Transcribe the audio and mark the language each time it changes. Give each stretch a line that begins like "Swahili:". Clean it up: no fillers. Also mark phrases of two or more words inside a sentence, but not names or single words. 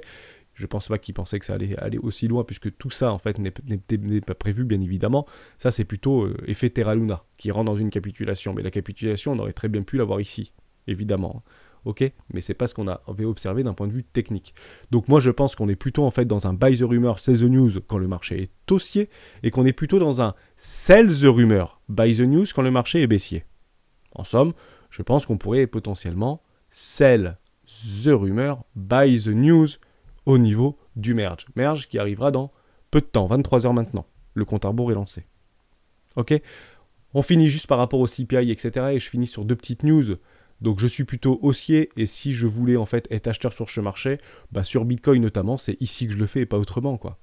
French: Je pense pas qu'ils pensaient que ça allait aller aussi loin, puisque tout ça, en fait, n'est pas prévu, bien évidemment. Ça, c'est plutôt effet Terra Luna, qui rentre dans une capitulation. Mais la capitulation, on aurait très bien pu l'avoir ici, évidemment. Ok, mais c'est pas ce qu'on avait observé d'un point de vue technique. Donc moi, je pense qu'on est plutôt, en fait, dans un
English: buy the rumor, sell the news,
French: quand le marché est haussier, et qu'on est plutôt dans un
English: sell the rumor, buy the news,
French: quand le marché est baissier. En somme, je pense qu'on pourrait potentiellement
English: sell the rumor, buy the news,
French: au niveau du merge. Merge qui arrivera dans peu de temps, 23 heures maintenant. Le compte à rebours est lancé. Ok, on finit juste par rapport au CPI, etc. Et je finis sur deux petites news. Donc je suis plutôt haussier et si je voulais en fait être acheteur sur ce marché, bah sur Bitcoin notamment, c'est ici que je le fais et pas autrement quoi.